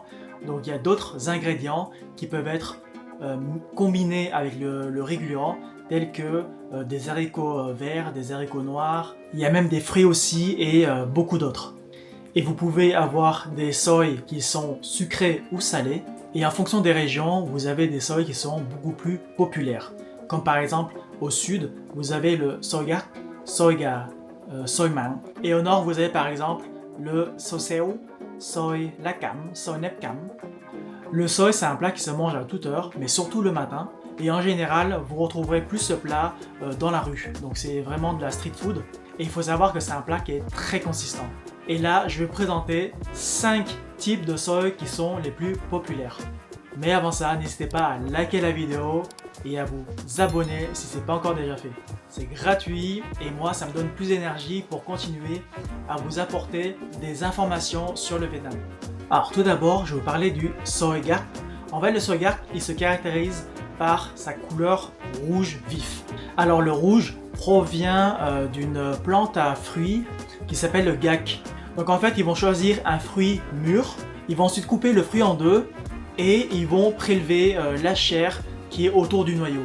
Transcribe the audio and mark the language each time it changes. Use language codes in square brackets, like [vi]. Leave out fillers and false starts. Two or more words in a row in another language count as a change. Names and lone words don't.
[fr] Donc il y a d'autres ingrédients qui peuvent être combinés avec le riz gluant, tels que des haricots verts, des haricots noirs. Il y a même des fruits aussi et beaucoup d'autres. Et vous pouvez avoir des xôi qui sont sucrés ou salés. Et en fonction des régions, vous avez des xôi qui sont beaucoup plus populaires. Comme par exemple, au sud, vous avez le xôi gác, xôi gà, xôi mặn. Et au nord, vous avez par exemple le xôi xéo, xôi lá cam, xôi nếp cam. Le xôi, c'est un plat qui se mange à toute heure, mais surtout le matin. Et en général, vous retrouverez plus ce plat dans la rue. Donc c'est vraiment de la [en] street food. [fr] Et il faut savoir que c'est un plat qui est très consistant. Et là, je vais présenter 5 types de xôi qui sont les plus populaires. Mais avant ça, n'hésitez pas à liker la vidéo et à vous abonner si ce n'est pas encore déjà fait. C'est gratuit et moi, ça me donne plus d'énergie pour continuer à vous apporter des informations sur le Vietnam. Alors tout d'abord, je vais vous parler du xôi gác. En fait, le xôi gác, il se caractérise par sa couleur rouge vif. Alors le rouge provient d'une plante à fruits qui s'appelle le gak. Donc en fait, ils vont choisir un fruit mûr, ils vont ensuite couper le fruit en deux et ils vont prélever la chair qui est autour du noyau.